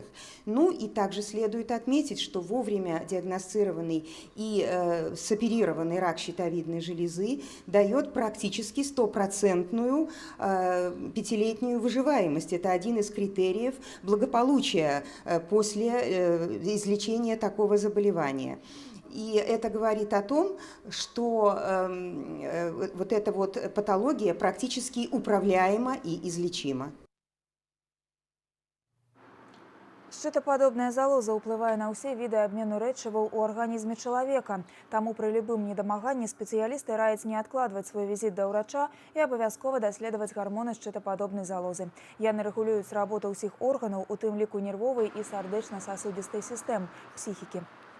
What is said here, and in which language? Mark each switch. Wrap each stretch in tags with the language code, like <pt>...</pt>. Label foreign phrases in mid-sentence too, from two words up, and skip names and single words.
<ru>Ну и также следует отметить, что вовремя диагностированный и соперированный рак щитовидной железы дает практически 100% пятилетнюю выживаемость. Это один из критериев благополучия после излечения такого заболевания. И это говорит о том, что вот эта вот патология практически управляема и излечима.</ru> <be>Шчытападобная залоза ўплывае на ўсе віды абмену рэчываў у арганізме чалавека. Таму пры любым недамаганні спецыялісты раяць не адкладваць свой візіт да ўрача і абавязкова даследаваць гармоны шчытападобнай залозы. Яны рэгулююць работу ўсіх органаў, у тым ліку нервовай і сардэчна-сасудзістай сістэм, псіхікі.</be>